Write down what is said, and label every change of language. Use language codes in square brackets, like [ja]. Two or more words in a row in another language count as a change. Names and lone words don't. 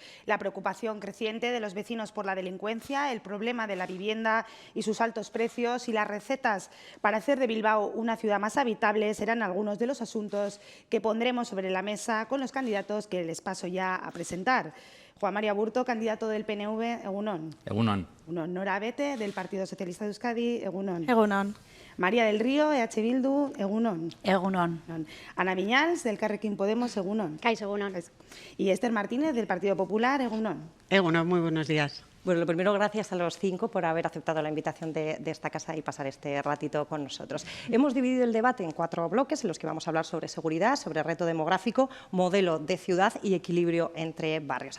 [es] La preocupación creciente de los vecinos por la delincuencia, el problema de la vivienda y sus altos precios y las recetas para hacer de Bilbao una ciudad más habitable serán algunos de los asuntos que pondremos sobre la mesa con los candidatos que les paso ya a presentar. Juan Mari Aburto, candidato del PNV, egunon. [eu] Egunon. [es] Nora Bete, del Partido Socialista de Euskadi, egunon. [eu] Egunon. [es] María del Río, EH Bildu, egunon. [eu] Egunon. [es] Ana Viñals, del Elkarrekin Podemos, egunon. [eu] Kais, egunon. [es] Y Esther Martínez, del Partido Popular, [eu] egunon. Egunon, [es] muy buenos días. Bueno, lo primero, gracias a los 5 por haber aceptado la invitación de esta casa y pasar este ratito con nosotros. Hemos dividido el debate en 4 bloques en los que vamos a hablar sobre seguridad, sobre reto demográfico, modelo de ciudad y equilibrio entre barrios.